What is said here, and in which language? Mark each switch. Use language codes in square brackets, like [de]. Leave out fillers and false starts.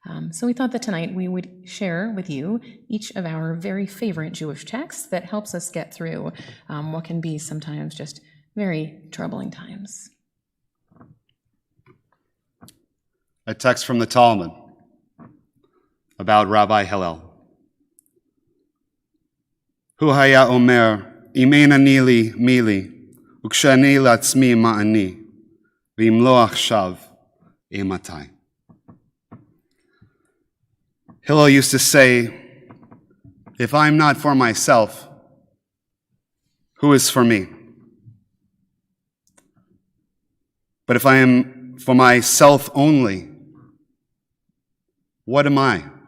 [en] So we thought that tonight we would share with you each of our very favorite Jewish texts that helps us get through what can be sometimes just very troubling times. A text from the Talmud about Rabbi Hillel. [he] הוא היה אומר, אם אין אני לי, מי לי, וכשאני לעצמי, מה אני, ואם לא עכשיו, אימתי. [en] Hillel used to say, if I'm not for myself, who is for me? But if I am for myself only, what am I?